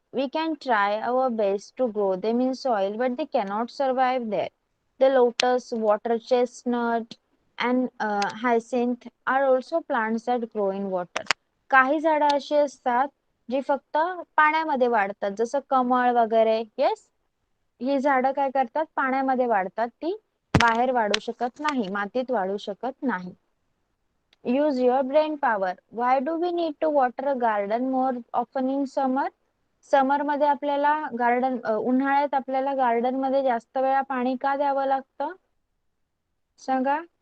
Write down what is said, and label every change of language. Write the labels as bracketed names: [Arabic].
[English] We can try our best to grow them in soil, but they cannot survive there. The lotus, water chestnut, and hyacinth are also plants that grow in water. [Marathi] काही झाडं अशी असतात जी फक्त पाण्यामध्ये वाढतात, जसं कमळ वगैरे. येस, ही झाडं काय करतात? पाण्यामध्ये वाढतात, ती बाहेर वाढू शकत नाही, मातीत वाढू शकत नाही. [English] Use your brain power. Why do we need to water a garden more often in summer? [Marathi] समर मध्ये आपल्याला उन्हाळ्यात आपल्याला गार्डन मध्ये जास्त वेळा पाणी का द्यावं लागतं सांगा?